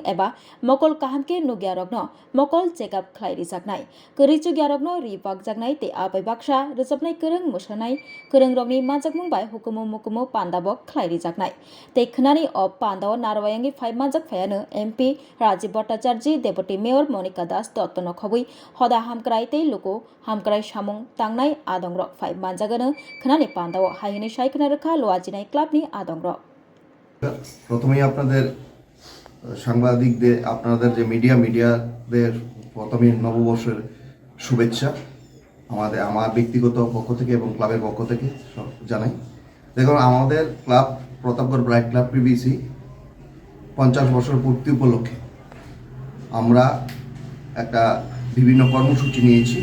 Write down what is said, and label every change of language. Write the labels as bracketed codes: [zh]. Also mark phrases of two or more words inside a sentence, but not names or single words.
[trp] eba mokol kahamke nugyarogno mokol checkup khlai rejaknai kerichu gyarogno ribak jaknai te abai baksha rejapnai kereng musanai kereng rogni manjakmung bai hukumu mukumu pandabok khlai rejaknai te khnani ob pandao narwayangi phai manjak phayano MP Rajiv Bhattacharya [en] Deputy Mayor [trp] Monica Das Dottono khobui hoda hamkrai te luko hamkrai samung tangnai adongrok phai manjagano khnani pandao haini saikna rekha loajinai club ni adongrok [bn] প্রথমেই আপনাদের সাংবাদিকদের আপনাদের যে মিডিয়াদের প্রথমেই নববর্ষের শুভেচ্ছা আমার ব্যক্তিগত পক্ষ থেকে এবং ক্লাবের পক্ষ থেকে জানাই। দেখুন, আমাদের ক্লাব প্রতাপগড় ব্রাইট ক্লাব পিবিসি 50 বছর পূর্তি উপলক্ষে আমরা একটা বিভিন্ন কর্মসূচি নিয়েছি।